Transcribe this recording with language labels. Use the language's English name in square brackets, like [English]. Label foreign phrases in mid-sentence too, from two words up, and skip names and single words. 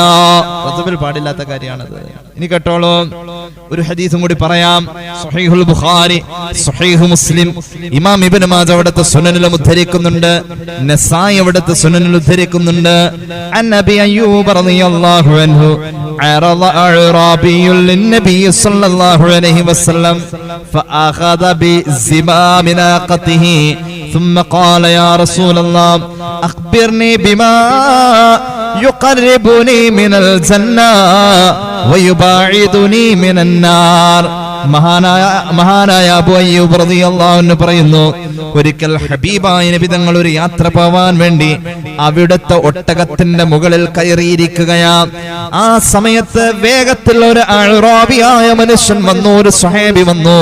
[Malayalam] റജബിൽ പാടില്ലാത്ത കാര്യമാണത്. ഇനി കേട്ടോളൂ, ഒരു ഹദീസും കൂടി പറയാം. സ്വഹീഹുൽ ബുഖാരി, സ്വഹീഹ് മുസ്ലിം, ഇമാം ഇബ്നു മാജ അവിടുത്തെ സുനനിൽ ഉദ്ധരിക്കുന്നുണ്ട്, നസായി അവിടുത്തെ സുനനിൽ ഉദ്ധരിക്കുന്നുണ്ട്. [Arabic] عن النبي أيوب رضي الله عنه عرض أعرابي للنبي صلى الله عليه وسلم فأخذ بزمام ناقته ثم قال يا رسول الله أخبرني بما يقربني من الجنة ويباعدني من النار. [Malayalam] മഹാനായ അബൂ അയ്യൂബ് [Arabic] رضي الله عنه [Malayalam] പറയുന്നു, ഒരിക്കൽ ഹബീബായ നബി തങ്ങൾ ഒരു യാത്ര പോവാൻ വേണ്ടി അവിടുത്തെ ഒട്ടകത്തിന്റെ മുകളിൽ കയറിയിരിക്കുകയാ. ആ സമയത്ത് വേഗത്തിൽ ഒരു അഅ്റാബിയായ മനുഷ്യൻ വന്നു, ഒരു സ്വഹാബി വന്നു.